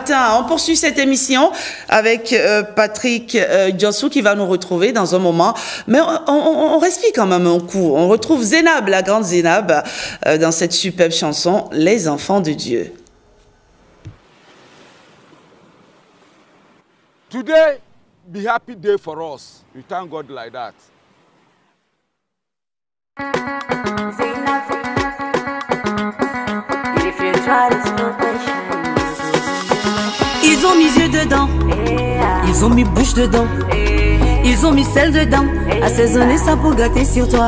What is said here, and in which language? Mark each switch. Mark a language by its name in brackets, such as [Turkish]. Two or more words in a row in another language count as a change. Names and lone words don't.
[French] On poursuit cette émission avec Patrick Diossou qui va nous retrouver dans un moment. Mais on respire quand même un coup. On retrouve Zénab, la grande Zénab, dans cette superbe chanson. Les enfants de Dieu. [English] Today, be happy day for us. We thank God like that. [French] Ils ont mis yeux dedans, ils ont mis bouche dedans, ils ont mis sel dedans, assaisonner ça pour gâter sur toi.